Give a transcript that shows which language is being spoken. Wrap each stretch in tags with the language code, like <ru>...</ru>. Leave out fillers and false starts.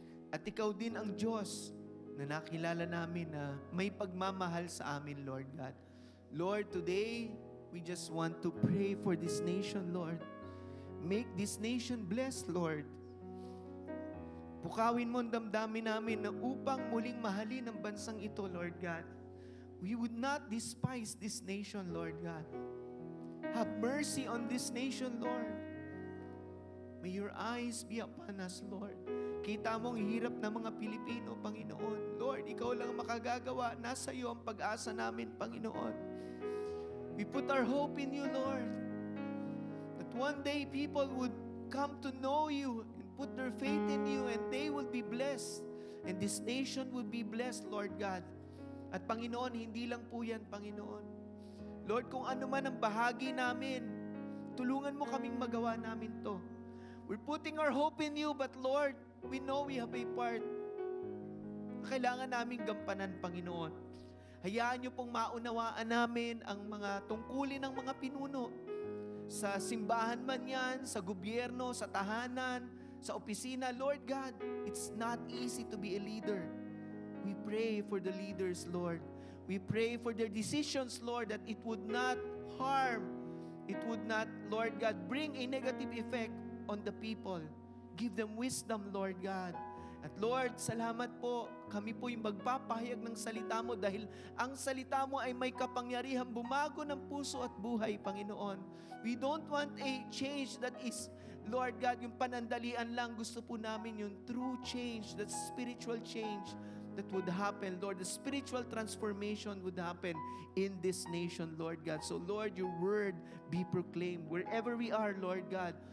<tl>At ikaw din ang Diyos na nakilala namin na may pagmamahal sa amin, Lord God.</tl> <en>Lord, today, we just want to pray for this nation, Lord. Make this nation blessed, Lord.</en> <tl>Pukawin mo ang damdamin namin na upang muling mahalin ang bansang ito, Lord God.</tl> <en>We would not despise this nation, Lord God. Have mercy on this nation, Lord. May your eyes be upon us, Lord.</en> <tl>Kita mo ang hirap ng mga Pilipino, Panginoon. Lord, ikaw lang ang makagagawa. Nasa iyo ang pag-asa namin, Panginoon.</tl> <en>We put our hope in you, Lord. That one day people would come to know you and put their faith in you and they will be blessed. And this nation would be blessed, Lord God.</en> <tl>At Panginoon, hindi lang po yan, Panginoon. Lord, kung ano man ang bahagi namin, tulungan mo kaming magawa namin to.</tl> <en>We're putting our hope in you, but Lord, we know we have a part</en> <tl>na kailangan naming gampanan, Panginoon. Hayaan niyo pong maunawaan namin ang mga tungkulin ng mga pinuno. Sa simbahan man yan, sa gobyerno, sa tahanan, sa opisina.</tl> <en>Lord God, it's not easy to be a leader. We pray for the leaders, Lord. We pray for their decisions, Lord, that it would not harm, it would not, Lord God, bring a negative effect on the people. Give them wisdom, Lord God.</en> <tl>At Lord, salamat po. Kami po yung magpapahayag ng salita mo dahil ang salita mo ay may kapangyarihan bumago ng puso at buhay, Panginoon.</tl> <en>We don't want a change that is, Lord God,</en> <tl>yung panandalian lang. Gusto po namin yung</tl> <en>true change, that spiritual change that would happen, Lord. The spiritual transformation would happen in this nation, Lord God. So, Lord, your word be proclaimed wherever we are, Lord God.</en>